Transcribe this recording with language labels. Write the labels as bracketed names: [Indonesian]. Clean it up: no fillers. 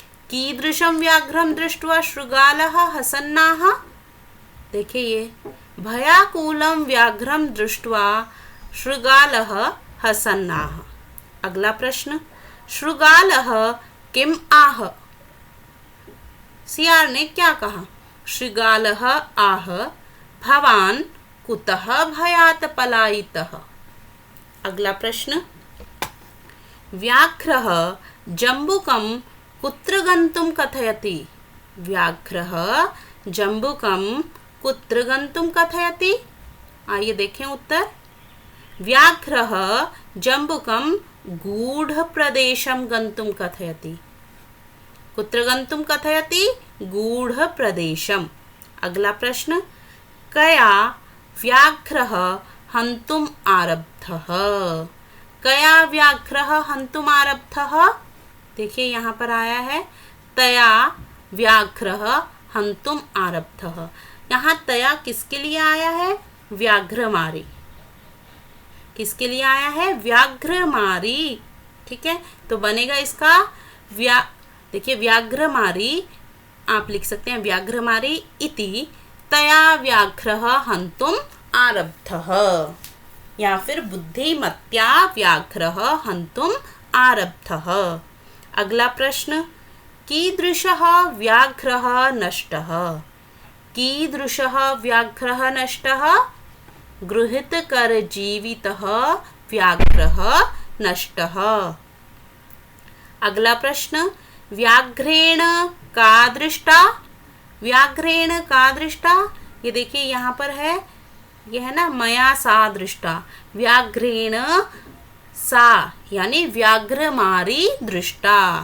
[Sanskrit] कीदृशं व्याघ्रं दृष्ट्वा शृगालः हसन् आह। [Hindi] देखिए ये [Sanskrit] भयाकुलं व्याघ्रं दृष्ट्वा शृगालः हसन् आह। [Hindi] अगला प्रश्न, [Sanskrit] शृगालः किम आह। [Hindi] सियार ने क्या कहा? [Sanskrit] शृगालः आह, भवान् कुतः भयात् पलायितः। [Hindi] अगला प्रश्न, [Sanskrit] व्याघ्रः जम्बुकं कुत्र गन्तुं कथयति। व्याघ्रः जम्बुकं कुत्र गन्तुं कथयति। [Hindi] आइए देखें उत्तर। [Sanskrit] व्याघ्रः जम्बुकं गूढप्रदेशं गन्तुं कथयति। कुत्र गन्तुं कथयति? गूढप्रदेशम्। [Hindi] अगला प्रश्न, [Sanskrit] कया व्याघ्रः हन्तुम् आरब्धः। कया व्याघ्रः हन्तुम् आरब्धः। [Hindi] देखिए यहाँ पर आया है [Sanskrit] तया व्याघ्रः हन्तुम् आरब्धः। [Hindi] यहाँ तया किसके लिए आया है? व्याघ्रमारी। किसके लिए आया है? व्याघ्रमारी। ठीक है, तो बनेगा इसका देखिए व्याघ्रमारी आप लिख सकते हैं व्याघ्रमारी [Sanskrit] इति तया व्याघ्रः हन्तुम् आरब्धः, [Hindi] या फिर [Sanskrit] बुद्धिमत्या व्याघ्रः हन्तुम् आरब्धः। [Hindi] अगला प्रश्न, [Sanskrit] कीदृशः व्याघ्रः नष्टः? कीदृशः व्याघ्रः नष्टः? गृहीतकरजीवितः व्याघ्रः नष्टः। [Hindi] अगला प्रश्न, [Sanskrit] व्याघ्रेण का दृष्टा? व्याघ्रेण का दृष्टा? [Hindi] ये देखिए यहाँ पर है, ये है ना [Sanskrit] मया सा दृष्टा। व्याघ्रेण सा यानी व्याघ्रमारी दृष्टा।